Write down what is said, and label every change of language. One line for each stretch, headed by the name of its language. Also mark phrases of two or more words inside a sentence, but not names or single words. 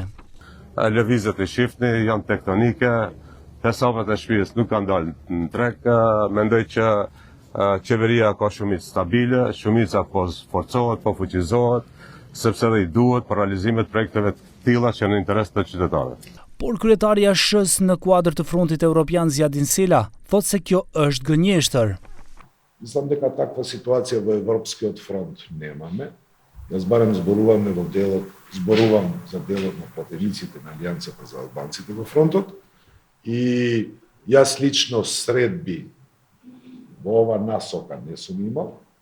Albanian: Lëvizjet e shifni janë tektonike. Hesabet e shtëpisë nuk kanë dalë në treg, mendoj që qeveria ka shumicë stabile, shumica po forcohet, po fuqizohet, sepse dhe i duhet për realizimet projekteve të tilla që në interes të qytetarëve. Por kryetari i ASH-s në kuadër të Frontit Evropian Zjadin Sela thotë se kjo është gënjeshtër.
Macedonian: Mislim дека таква ситуација во Европскиот фронт немаме. Јас барем зборувам за делот на пратениците на Алијансата за албанците во фронтот. И јас лично средби во ова насока не сум имал.